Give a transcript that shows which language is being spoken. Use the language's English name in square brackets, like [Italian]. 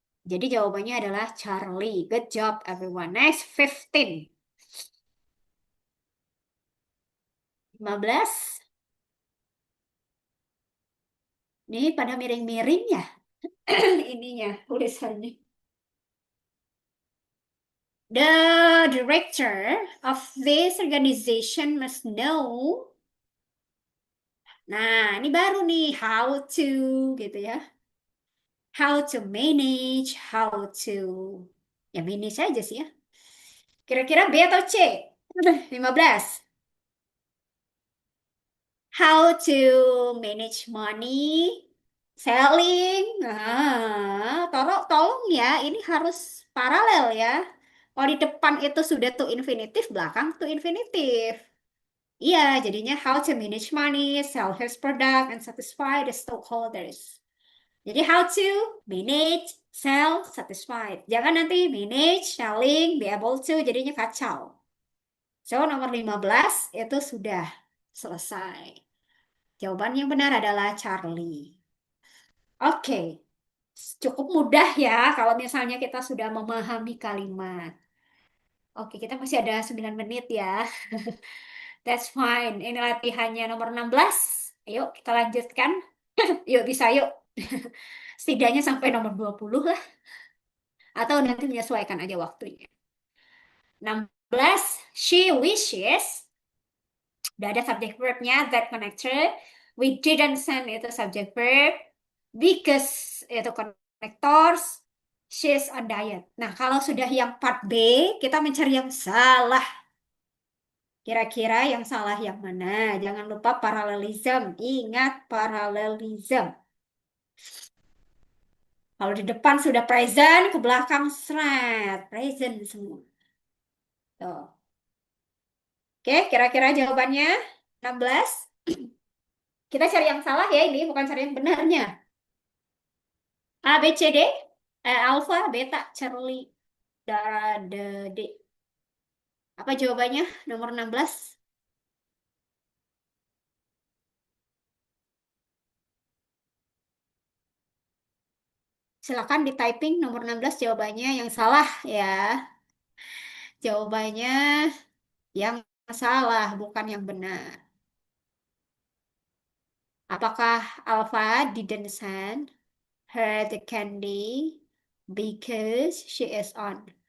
[Indonesian] Jadi jawabannya adalah [English] Charlie. Good job everyone. Next 15. 15. [Indonesian] Ini pada miring-miring ya ininya tulisannya. [English] The director of this organization must know. [Indonesian] Nah, ini baru nih [English] how to [Indonesian] gitu ya. [English] How to manage, how to [Indonesian] ya manage aja sih ya. Kira-kira B atau C? 15. [English] How to manage money, selling. [Indonesian] Nah, tolong ya, ini harus paralel ya. Kalau di depan itu sudah to infinitive, belakang to infinitive. Iya, jadinya [English] how to manage money, sell his product, and satisfy the stockholders. [Indonesian] Jadi [English] how to manage, sell, satisfied. [Indonesian] Jangan nanti manage, selling, be able to, jadinya kacau. [English] So, [Indonesian] nomor 15 itu sudah selesai. Jawaban yang benar adalah Charlie. Oke, cukup mudah ya kalau misalnya kita sudah memahami kalimat. Oke, kita masih ada 9 menit ya. [English] That's fine. [Indonesian] Ini latihannya nomor 16. Ayo kita lanjutkan. Yuk bisa yuk. Setidaknya sampai nomor 20 lah. Atau nanti menyesuaikan aja waktunya. 16. [English] She wishes. [Indonesian] Udah ada subject verbnya, [English] that connected. We didn't send [Indonesian] itu [English] subject verb. Because [Indonesian] itu [English] connectors. She's on diet. [Indonesian] Nah, kalau sudah yang part B, kita mencari yang salah. Kira-kira yang salah yang mana? Jangan lupa paralelism. Ingat paralelism. Kalau di depan sudah present, ke belakang seret, present semua. Tuh. Oke, kira-kira jawabannya 16. Kita cari yang salah ya ini, bukan cari yang benarnya. A, B, C, D. Alpha, beta, Charlie, Dara, D. Apa jawabannya? Nomor 16. Silakan di typing nomor 16 jawabannya yang salah ya. Jawabannya yang salah, bukan yang benar. Apakah [English] Alpha didn't send her the candy because she is on?